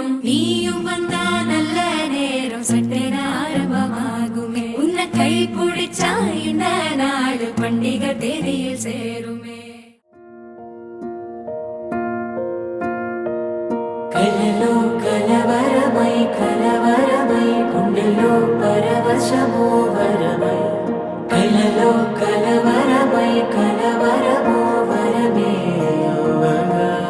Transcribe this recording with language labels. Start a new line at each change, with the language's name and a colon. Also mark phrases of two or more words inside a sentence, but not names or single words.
Tamil: நீயும் வந்தா நல்ல நேரம் சட்டென ஆரம்பமாகுமே உன்னை கை பிடிச்சா இந்த நாடு பண்டிகை தேதியில் சேருமே
Telugu: కలలో కలవరమై కలవరమై గుండెలో పరవశమో వరమై కలలో కలవరమై కలవరమో వరమే అవ్వగా